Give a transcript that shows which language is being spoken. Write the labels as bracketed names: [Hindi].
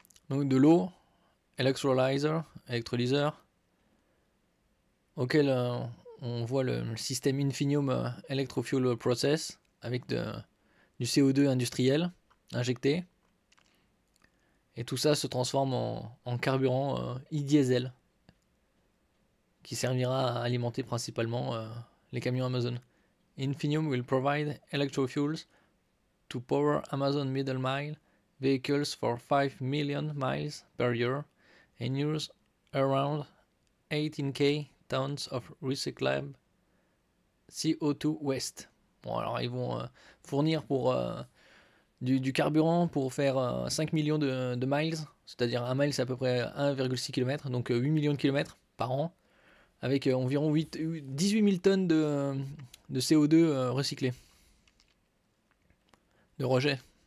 [French] Donc de l'eau, électrolyseur, auquel on voit le système Infinium Electrofuel Process avec du CO2 industriel injecté. Et tout ça se transforme en carburant e-diesel qui servira à alimenter principalement les camions Amazon. [English] Infinium will provide electrofuels to power Amazon middle mile vehicles for 5 million miles per year and use around 18k tons of recyclable CO2 waste. [French] Bon, alors ils vont fournir pour du carburant pour faire 5 millions de miles, c'est-à-dire un mile c'est à peu près 1,6 km, donc 8 millions de kilomètres par an, avec environ 18 000 tonnes de CO2 recyclés, de rejet.